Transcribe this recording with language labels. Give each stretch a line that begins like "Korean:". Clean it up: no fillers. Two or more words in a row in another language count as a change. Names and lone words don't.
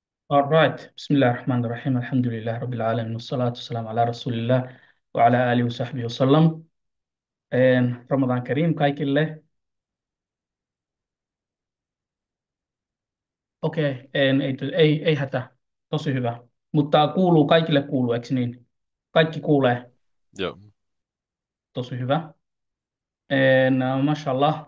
English: All right.
Arabic: بسم الله الرحمن الرحيم. الحمد لله رب العالمين. والصلاة والسلام على رسول الله وعلى آله وصحبه وسلم. رمضان كريم kaikille.
Finnish: Okei, ei hätä. Tosi hyvä. Mutta kuuluu, kaikille kuuluu, eikö niin? Kaikki kuulee. Joo. Tosi hyvä. Mashallah.